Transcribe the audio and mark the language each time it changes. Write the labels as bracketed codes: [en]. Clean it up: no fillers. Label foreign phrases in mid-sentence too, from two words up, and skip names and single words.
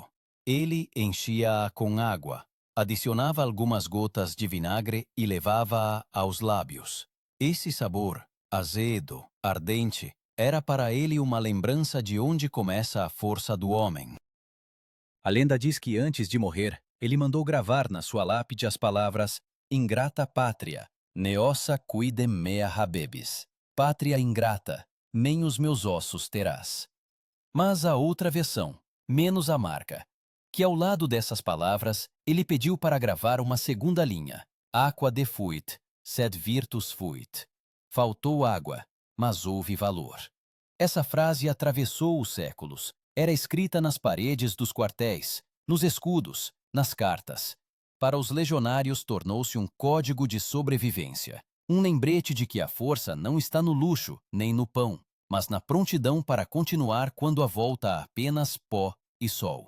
[pt] Ele enchia-a com água, adicionava algumas gotas de vinagre e levava-a aos lábios. Esse sabor, azedo, ardente, era para ele uma lembrança de onde começa a força do homem. A lenda diz que antes de morrer, ele mandou gravar na sua lápide as palavras: [la] ingrata pátria, neossa quidem mea habebis. [pt] Pátria ingrata, nem os meus ossos terás. Mas há outra versão, menos amarga, que ao lado dessas palavras, ele pediu para gravar uma segunda linha. [la] Aqua defuit, sed virtus fuit. [pt] Faltou água, mas houve valor. Essa frase atravessou os séculos. Era escrita nas paredes dos quartéis, nos escudos, nas cartas. Para os legionários tornou-se um código de sobrevivência. Um lembrete de que a força não está no luxo, nem no pão, mas na prontidão para continuar quando a volta há apenas pó e sol.